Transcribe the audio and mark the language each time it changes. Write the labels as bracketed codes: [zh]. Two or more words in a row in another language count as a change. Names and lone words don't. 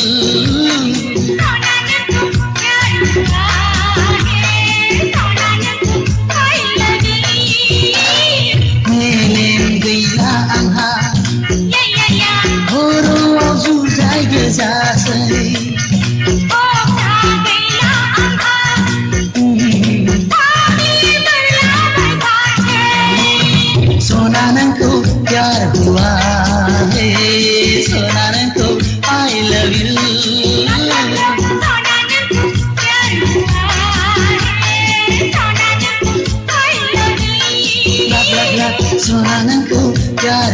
[brx] मेलेम गैला आंहा खर'आव जुजाय गोजासै सोना नोंखौ [hi] प्यार हुआ है [brx] सोना नोंखौ [en] I love you [brx] सोना नोंखौ प्यार